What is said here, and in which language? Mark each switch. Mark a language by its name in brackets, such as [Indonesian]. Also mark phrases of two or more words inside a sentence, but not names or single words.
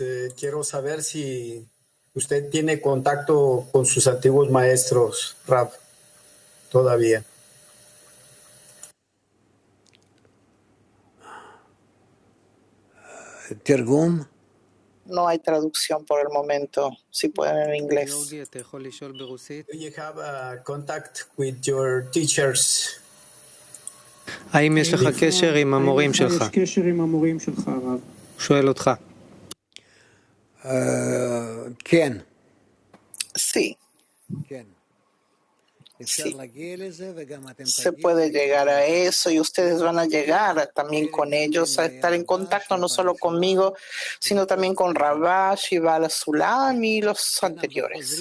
[Spanish] Quiero saber si usted tiene contacto con sus antiguos maestros, Rab, todavía. No hay traducción por el momento. Si pueden en inglés. [English] Do you have contact with your teachers? [Hebrew] האם יש לך קשר עם המורים שלך? שואל אותך. כן. [Spanish] Sí. Sí. Se puede llegar a eso y ustedes van a llegar también con ellos a estar en contacto no solo conmigo, sino también con Rabash y Bala Sulam y los anteriores.